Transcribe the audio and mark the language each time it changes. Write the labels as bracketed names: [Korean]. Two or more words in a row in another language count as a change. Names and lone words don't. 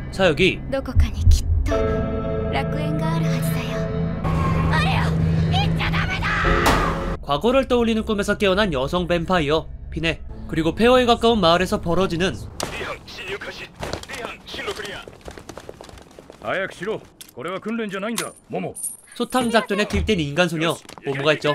[Korean] 사역이 [Japanese] どこかにきっと楽園があるはずだよ。あれよ、行っちゃダメだ。 [Korean] 과거를 떠올리는 꿈에서 깨어난 여성 뱀파이어 피네. 그리고 폐허에 가까운 마을에서 벌어지는 소탕 작전에 투입된 인간 소녀 모모가 있죠.